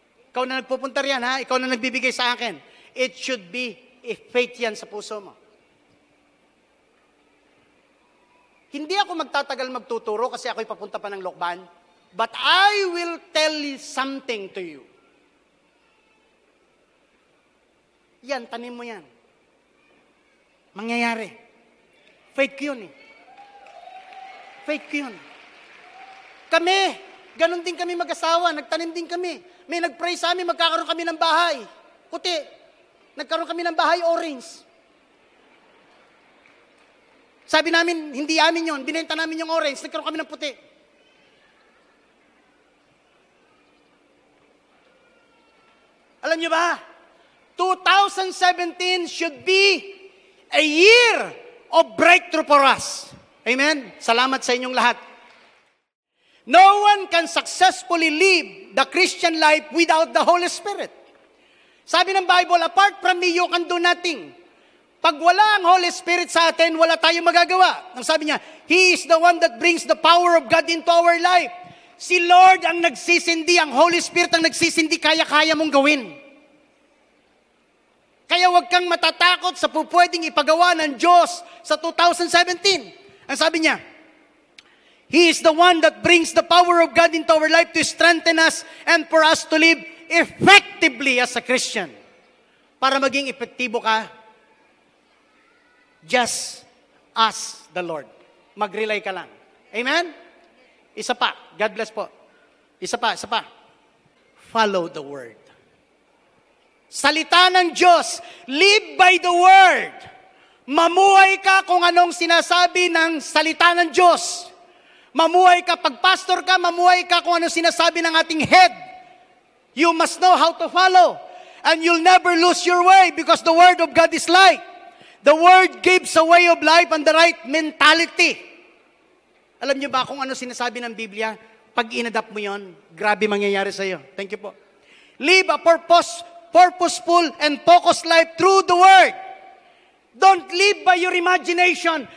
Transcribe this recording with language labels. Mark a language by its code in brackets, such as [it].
[tl] Ikaw na nagpupunta riyan ha, ikaw na nagbibigay sa akin. [en] It should be a faith [tl] yan sa puso mo. Hindi ako magtatagal magtuturo kasi ako'y papunta pa ng Lokban. [en] But I will tell you something to you. [tl] Yan, tanim mo yan. Mangyayari. Faith ko yun eh. Faith ko yun. Kami, ganun din kami mag-asawa, nagtanim din kami. May nag-pray sa amin, magkakaroon kami ng bahay. Puti. Nagkaroon kami ng bahay orange. Sabi namin, hindi amin yun. Binenta namin yung orange. Nagkaroon kami ng puti. Alam niyo ba? [en] 2017 should be a year of breakthrough for us. Amen? [tl] Salamat sa inyong lahat. [en] No one can successfully live the Christian life without the Holy Spirit. [tl] Sabi ng [en] Bible, apart from me, you can do nothing. [tl] Pag wala ang Holy Spirit sa atin, wala tayong magagawa. Ang sabi niya, [en] He is the one that brings the power of God into our life. [tl] Si Lord ang nagsisindi, ang Holy Spirit ang nagsisindi, kaya-kaya mong gawin. Kaya huwag kang matatakot sa pupwedeng ipagawa ng Diyos sa 2017. Ang sabi niya, [en] He is the one that brings the power of God into our life to strengthen us and for us to live effectively as a Christian. [tl] Para maging epektibo ka, [en] just ask the Lord. [tl] Mag-rely ka lang. Amen? Isa pa. [en] God bless [tl] po. Isa pa. [en] Follow the Word. [tl] Salita ng Diyos. Live by the Word. Mamuhay ka kung anong sinasabi ng salita ng Diyos. Mamuhay ka, pag pastor ka, mamuhay ka kung anong sinasabi ng ating head. [en] You must know how to follow. And you'll never lose your way because the Word of God is light. The Word gives a way of life and the right mentality. [tl] Alam niyo ba kung ano sinasabi ng Biblia? Pag inadapt mo yon, grabe mangyayari sa iyo. [en] Thank you po. Live a purposeful and focused life through the Word. Don't live by your imagination.